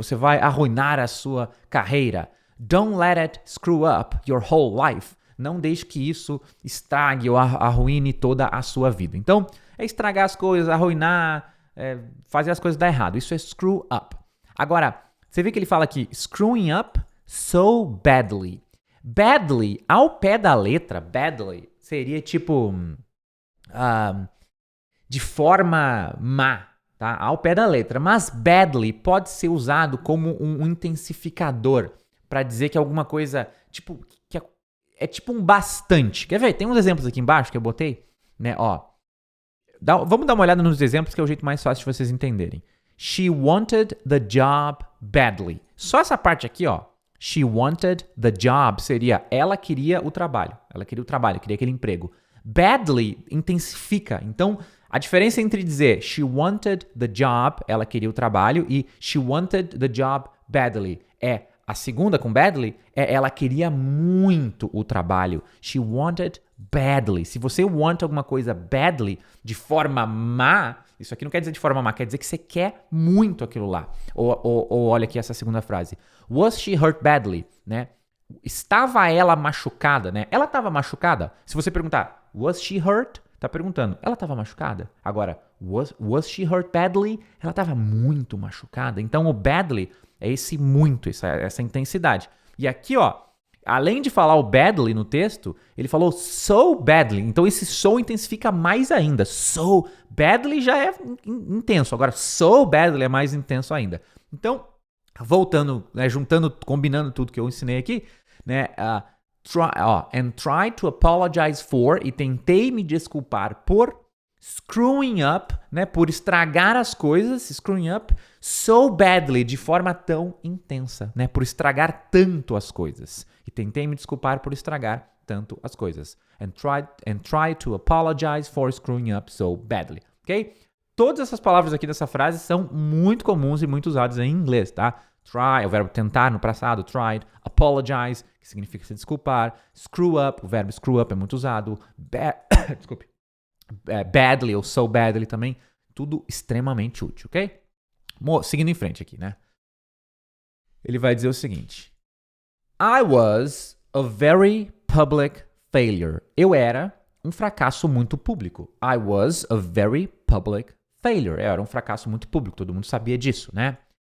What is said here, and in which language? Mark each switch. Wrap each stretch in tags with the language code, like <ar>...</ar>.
<pt>Você vai arruinar a sua carreira.</pt> <en>Don't let it screw up your whole life.</en> <pt>Não deixe que isso estrague ou arruine toda a sua vida. Então, é estragar as coisas, arruinar, fazer as coisas dar errado. Isso é screw up. Agora, você vê que ele fala aqui,</pt> <en>screwing up so badly.</en> <pt>Badly, ao pé da letra, badly, seria tipo de forma má, tá? Ao pé da letra. Mas badly pode ser usado como um intensificador para dizer que alguma coisa, tipo, que é tipo um bastante. Quer ver? Tem uns exemplos aqui embaixo que eu botei, né? Ó, vamos dar uma olhada nos exemplos que é o jeito mais fácil de vocês entenderem.</pt> <en>She wanted the job badly.</en> <pt>Só essa parte aqui, ó.</pt> <en>She wanted the job</en> <pt>seria ela queria o trabalho. Ela queria o trabalho, queria aquele emprego. Badly intensifica. Então, a diferença entre dizer</pt> <en>she wanted the job,</en> <pt>ela queria o trabalho, e</pt> <en>she wanted the job badly</en> <pt>a segunda com badly, ela queria muito o trabalho.</pt> <en>She wanted badly.</en> <pt>Se você want alguma coisa badly, de forma má, isso aqui não quer dizer de forma má, quer dizer que você quer muito aquilo lá. Ou olha aqui essa segunda frase.</pt> <en>Was she hurt badly?</en> <pt>Né? Estava ela machucada? Né? Ela estava machucada?</pt> <en>Se você perguntar, was she hurt?</en> <pt>Tá perguntando, ela estava machucada?</pt> <en>Agora, was she hurt badly?</en> <pt>Ela estava muito machucada. Então, o badly é esse muito, essa intensidade. E aqui, ó, além de falar o badly no texto, ele falou so badly. Então, esse so intensifica mais ainda. So badly já é intenso. Agora, so badly é mais intenso ainda. Então, voltando, né, juntando, combinando tudo que eu ensinei aqui, né,</pt> <en>and try to apologize for,</en> <pt>e tentei me desculpar por screwing up, né, por estragar as coisas,</pt> <en>screwing up so badly,</en> <pt>de forma tão intensa, né, por estragar tanto as coisas. E tentei me desculpar por estragar tanto as coisas.</pt> <en>And try to apologize for screwing up so badly. Ok?</en> <pt>Todas essas palavras aqui dessa frase são muito comuns e muito usadas em inglês, tá? Try, é o verbo tentar no passado, tried. Apologize, que significa se desculpar. Screw up, o verbo screw up é muito usado. Desculpe. Badly ou so badly também. Tudo extremamente útil, ok? Seguindo em frente aqui, né? Ele vai dizer o seguinte.</pt> <en>I was a very public failure.</en> <pt>Eu era um fracasso muito público.</pt> <en>I was a very public failure.</en> <pt>Eu era um fracasso muito público. Todo mundo sabia disso, né?</pt>